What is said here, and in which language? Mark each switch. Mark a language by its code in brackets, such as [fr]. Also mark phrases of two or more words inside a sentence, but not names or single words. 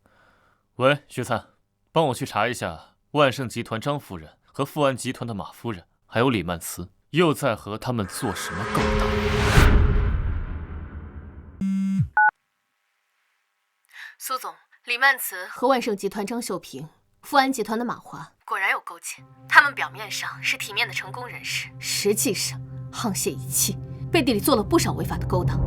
[zh] 喂，雪燦，幫我去查一下萬盛集團張夫人和富安集團的馬夫人還有李曼慈，又在和他們做什麼勾當？蘇總，李曼慈和萬盛集团張秀平、富安集团的馬華果然有勾結。他們表面上是體面的成功人士，實際上沆瀣一氣，背地裡做了不少違法的勾當。